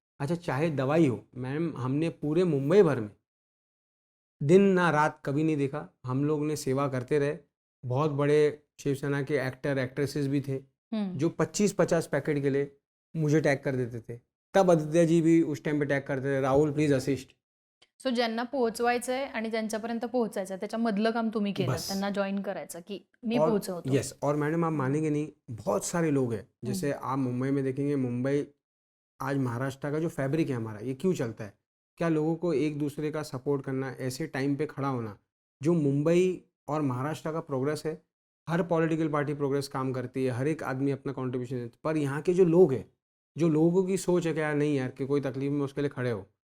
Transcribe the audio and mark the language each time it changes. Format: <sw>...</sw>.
<hi>अच्छा, चाहे दवाई हो मैम, हमने पूरे मुंबई भर में दिन ना रात कभी नहीं देखा, हम लोग ने सेवा करते रहे। बहुत बड़े शिवसेना के एक्टर एक्ट्रेसेस भी थे जो 25-50 पैकेट के लिए मुझे टैग कर देते थे। तब आदित्य जी भी उस टाइम पे टैग करते थे, राहुल प्लीज असिस्ट।</hi> <mr>सो ज्यांना पोहोचवायचंय आणि ज्यांच्यापर्यंत पोहोचायचं त्याच्या मधलं काम तुम्ही केलं, बस। त्यांना जॉईन करायचं की मी</mr> <hi>और</hi> <mr>पोहोचवतो.</mr> <hi>यस, और मैडम आप मानेंगे नहीं, बहुत सारे लोग हैं, जैसे आप मुंबई में देखेंगे, मुंबई आज महाराष्ट्र का जो फैब्रिक है हमारा, ये क्यों चलता है, क्या लोगों को एक दूसरे का सपोर्ट करना, ऐसे टाइम पे खड़ा होना, जो मुंबई और महाराष्ट्र का प्रोग्रेस है। हर पॉलिटिकल पार्टी प्रोग्रेस काम करती है, हर एक आदमी अपना कंट्रीब्यूशन देता है, पर यहाँ के जो लोग हैं, जो लोगों की सोच है कि यार नहीं यार, कि कोई तकलीफ में उसके लिए खड़े हो।</hi>